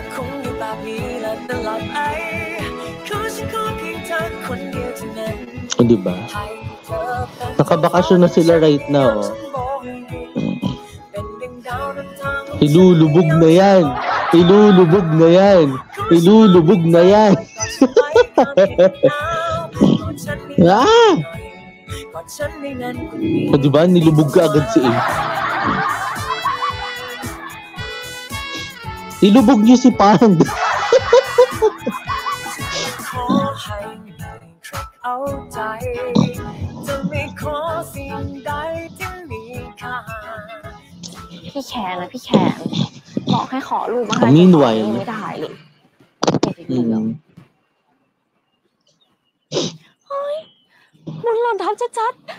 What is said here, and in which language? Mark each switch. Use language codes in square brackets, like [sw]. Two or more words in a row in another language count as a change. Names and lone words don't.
[th] คงอยู่แบบนี้และตลอดไปขอฉันขอเพียงเธอคนเดียวเท่านั้น [tl] O, diba? Nakabakasyon na sila [en] right now. [tl] Oh. Ilulubog na yan. Ilulubog na yan. Ilulubog na yan. Ah! O, diba? Nilubog ka agad si A. Ilubog niyo si Pand. [th] พี่แขนนะพี่แขนบอกให้ขอรูปมาให้ [tl] Meanwhile [th] ไม่ได้เลยเฮ้ยบุญหล่นทับจัด